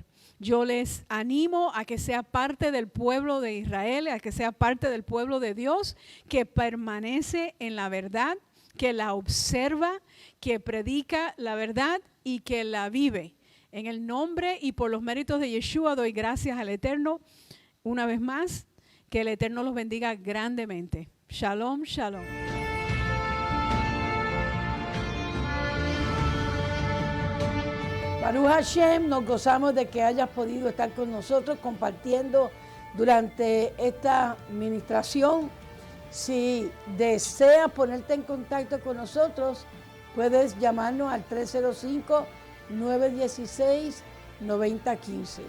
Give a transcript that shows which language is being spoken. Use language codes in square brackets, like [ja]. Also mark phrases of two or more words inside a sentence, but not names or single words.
[es] Yo les animo a que sea parte del pueblo de Israel, a que sea parte del pueblo de Dios, que permanece en la verdad, que la observa, que predica la verdad y que la vive. En el nombre y por los méritos de Yeshua doy gracias al Eterno. Una vez más, que el Eterno los bendiga grandemente. [he] שלום, שלום. ברוך השם, [es] nos gozamos de que hayas podido estar con nosotros compartiendo durante esta ministración. Si deseas ponerte en contacto con nosotros, puedes llamarnos al 305-916-9015.